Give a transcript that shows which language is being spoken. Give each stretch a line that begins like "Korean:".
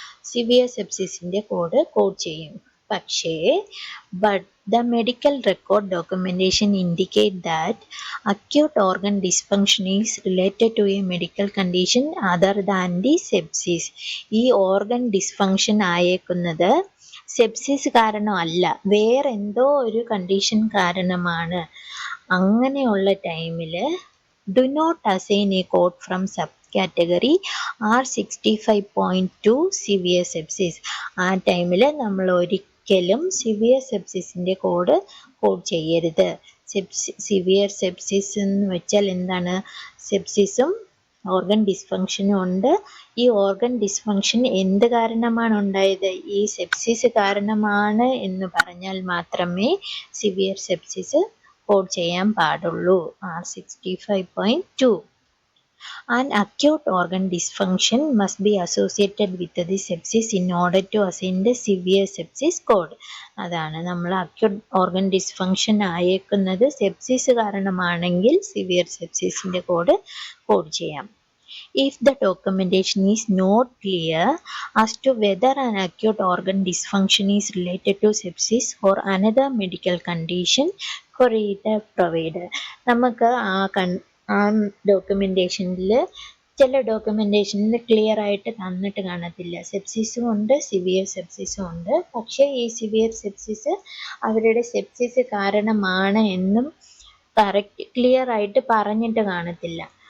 Malayalam: Severe സെപ്സിസിൻ്റെ code ചെയ്യും. പക്ഷേ but
English: the medical record documentation indicate that acute organ dysfunction is related to a medical condition other than the sepsis.
Malayalam: ഈ organ dysfunction ആയേക്കുന്നത് sepsis കാരണമല്ല, വേറെന്തോ ഒരു condition കാരണമാണ്. അങ്ങനെയുള്ള ടൈമിൽ
English: do not assign a code from subcategory R65.2 severe sepsis.
Malayalam: ആ ടൈമിൽ നമ്മൾ ഒരിക്കലും സിവിയർ സെപ്സിസിൻ്റെ കോഡ് ചെയ്യരുത്. സിവിയർ സെപ്സിസ് എന്ന് വെച്ചാൽ എന്താണ്? സെപ്സിസും ഓർഗൻ ഡിസ്ഫങ്ഷനും ഉണ്ട്. ഈ ഓർഗൻ ഡിസ്ഫങ്ഷൻ എന്ത് കാരണമാണ് ഉണ്ടായത്? ഈ സെപ്സിസ് കാരണമാണ് എന്ന് പറഞ്ഞാൽ മാത്രമേ സിവിയർ സെപ്സിസ് കോഡ് ചെയ്യാൻ പാടുള്ളൂ. R65.2.
English: An acute organ dysfunction must be associated with the sepsis in order to assign the severe sepsis code.
Malayalam: അതാണ് നമ്മൾ acute organ dysfunction ആയേക്കുന്നത് sepsis കാരണമാണെങ്കിൽ severe സെപ്സിസിൻ്റെ code ചെയ്യാം.
English: If the documentation is not clear as to whether an acute organ dysfunction is related to sepsis or another medical condition, query the provider.
Malayalam: നമുക്ക് ആ ഡോക്യുമെൻറ്റേഷനിൽ ചില ഡോക്യുമെൻറ്റേഷനിൽ clear ആയിട്ട് തന്നിട്ട് കാണത്തില്ല. സെപ്സിസും ഉണ്ട് severe സെപ്സിസും ഉണ്ട്. പക്ഷേ ഈ സിവിയർ സെപ്സിസ് അവരുടെ സെപ്സിസ് കാരണമാണ് എന്നും ക്ലിയർ ആയിട്ട് പറഞ്ഞിട്ട് കാണത്തില്ല.